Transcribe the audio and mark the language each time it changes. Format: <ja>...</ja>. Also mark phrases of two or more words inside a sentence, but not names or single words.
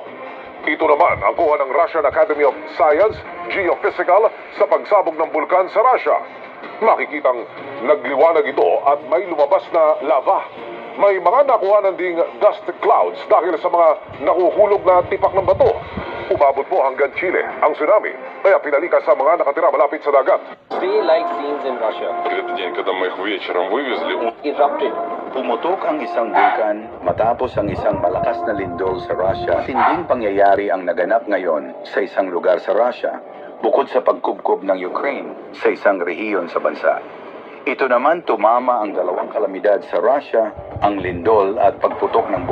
<tl>Ito naman ang kuha ng Russian Academy of Science Geophysical sa pagsabog ng bulkan sa Russia. Makikitang nagliwanag ito at may lumabas na lava. May mga nakuhanan ding</tl> <en>dust clouds</en> <tl>dahil sa mga nahuhulog na tipak ng bato. Umabot po hanggang Chile ang tsunami, kaya pinalikas sa mga nakatira malapit sa dagat.</tl> <en>Like scenes in Russia.</en> <ru>Этот день, когда мы их вечером вывезли,</ru> <en>Erupted.</en> <tl>Pumutok ang isang bulkan matapos ang isang malakas na lindol sa Russia. Tinding pangyayari ang naganap ngayon sa isang lugar sa Russia, bukod sa pagkubkob ng Ukraine sa isang rehiyon sa bansa. Ito naman tumama ang dalawang kalamidad sa Russia, ang lindol at pagputok ng bulkan.</tl>